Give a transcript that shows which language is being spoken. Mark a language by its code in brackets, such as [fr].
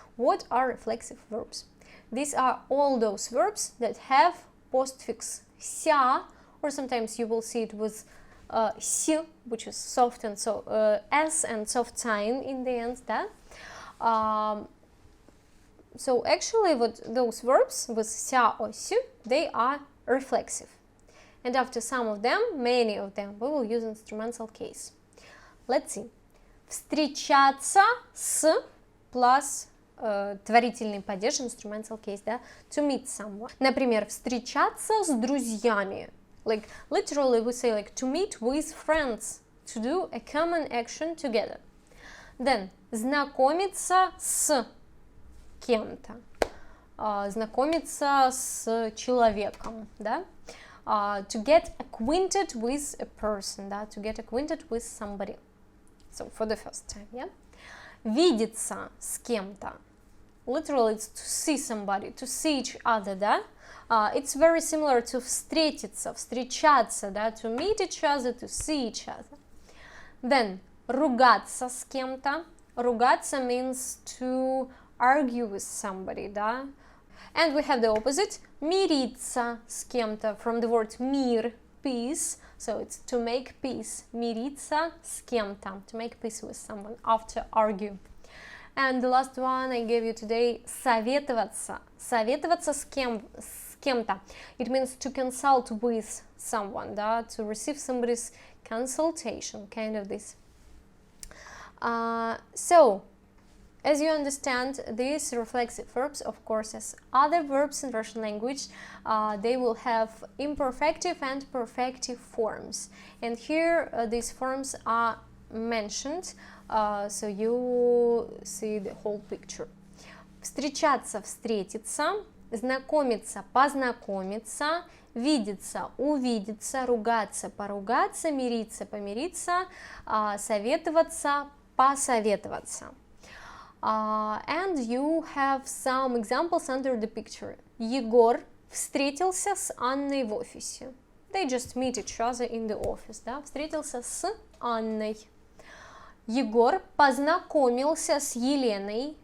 [en] What are reflexive verbs? These are all those verbs that have postfix ся, or sometimes you will see it with с, which is soft and s and soft sign in the end, да? So actually those verbs with ся or сю, they are reflexive. And after some of them, many of them, we will use instrumental case. Let's see. [ru] Встречаться с plus творительный падеж, [en] instrumental case, [ru] да? [en] To meet someone. [ru] Например, встречаться с друзьями. [en] Like, literally we say like to meet with friends, to do a common action together. [ru] Then, знакомиться с кем-то. Знакомиться с человеком, да? [en] To get acquainted with a person, да? To get acquainted with somebody. So, for the first time, yeah? [ru] Видеться с кем-то. [en] Literally, it's to see somebody, to see each other, да? It's very similar to встретиться, встречаться, да? To meet each other, to see each other. [ru] Then, ругаться с кем-то. [en] Ругаться means to argue with somebody, да? And we have the opposite, [ru] мириться с кем-то, [en] from the word мир, peace, so it's to make peace, мириться с кем-то, to make peace with someone after argue. And the last one I gave you today, советоваться, [ru] советоваться с кем-то, [en] it means to consult with someone, да? To receive somebody's consultation, kind of this. So, as you understand, these reflexive verbs, of course, as other verbs in Russian language, they will have imperfective and perfective forms. And here, these forms are mentioned, so you see the whole picture. [ru] Встречаться, встретиться, знакомиться, познакомиться, видеться, увидеться, ругаться, поругаться, мириться, помириться, советоваться, посоветоваться. [en] And you have some examples under the picture. [ru] Егор встретился с Анной в офисе. [en] They just meet each other in the office, да? [ru] Встретился с Анной. Егор познакомился с Еленой.